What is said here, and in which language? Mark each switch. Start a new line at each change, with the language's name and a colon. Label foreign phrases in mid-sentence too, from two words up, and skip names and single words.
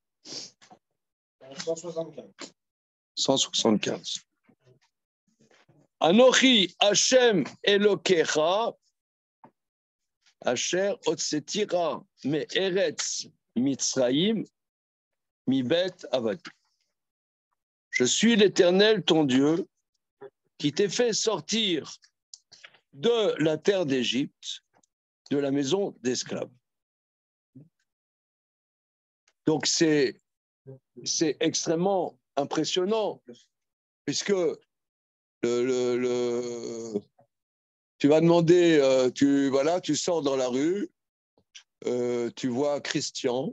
French: 175.
Hebrew: אנכי השם אלהיך, אשר הוצאתיך מארץ מצרים, מבית עבדים.
French: Je suis l'Éternel, ton Dieu, qui t'ai fait sortir de la terre d'Égypte, de la maison d'esclaves. Donc c'est extrêmement impressionnant, puisque tu vas demander, tu sors dans la rue, tu vois Christian.